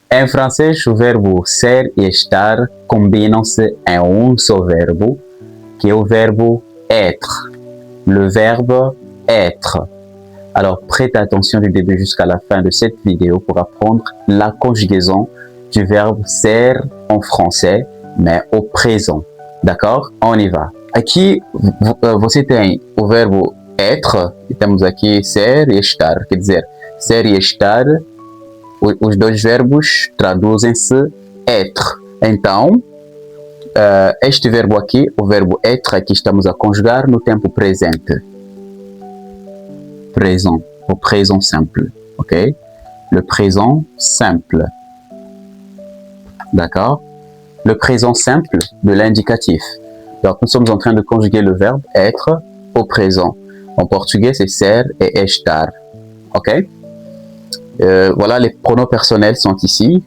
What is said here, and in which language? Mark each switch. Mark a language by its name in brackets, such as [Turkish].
[Portuguese] Em francês, o verbo ser e estar combinam-se em um só verbo, que [French] est le verbe être. Le verbe être. Alors, prête attention du début jusqu'à la fin de cette vidéo pour apprendre la conjugaison du verbe ser en français, mais au présent. D'accord? On y va. [Portuguese] Aqui, você tem o verbo être, e temos aqui ser e estar. Quer dizer, ser e estar, os dois verbos traduzem-se être. Então, este verbo aqui, o verbo être, aqui estamos a conjugar no tempo presente. [French] Présent, au présent simple, ok? Le présent simple, d'accord? Le présent simple de l'indicatif. Donc, nous sommes en train de conjuguer le verbe être au présent. En portugais, c'est ser et estar, ok? Voilà, les pronoms personnels sont ici.